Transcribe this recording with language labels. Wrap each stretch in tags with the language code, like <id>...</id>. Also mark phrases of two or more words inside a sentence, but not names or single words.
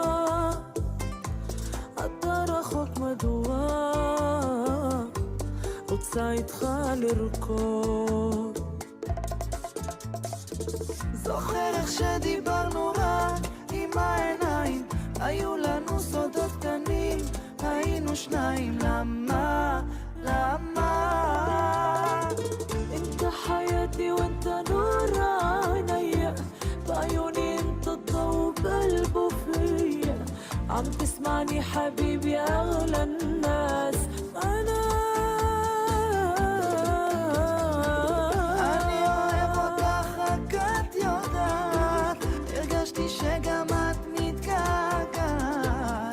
<he>אתה רחוק מדוע, רוצה איתך לרקוד. זוכר איך שדיברנו רק עם העיניים, היו לנו סודות קטנים, היינו שניים. למה?</he> <ar>انت حياتي وانت نور عينيا، بعيوني انت الضوء بقلبه فيا. عم تسمعني حبيبي اغلى الناس. انا</ar> <he>אוהב אותך, רק את יודעת, הרגשתי שגם את מתגעגעת.</he>